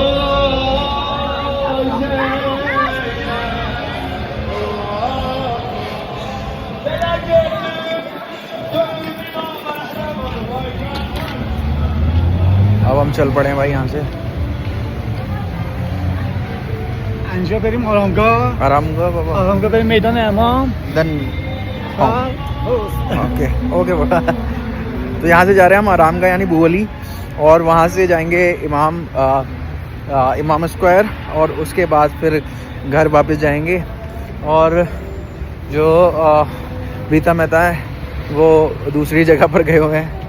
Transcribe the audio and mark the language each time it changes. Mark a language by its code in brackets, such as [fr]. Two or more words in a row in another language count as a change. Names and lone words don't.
[hi] अब हम चल पड़े हैं भाई यहाँ से। [fa] اینجا بریم آرامگاه [hi] आरामगढ़ बाबा। [fa] آرامگاه بریم میدان امام [en] then okay okay बाबा। [hi] तो यहाँ से जा रहे हैं हम आरामगढ़ यानी बुवली, और वहाँ से जाएंगे इमाम स्क्वायर, और उसके बाद फिर घर वापस जाएंगे। और जो बीता मेहता है वो दूसरी जगह पर गए हुए हैं।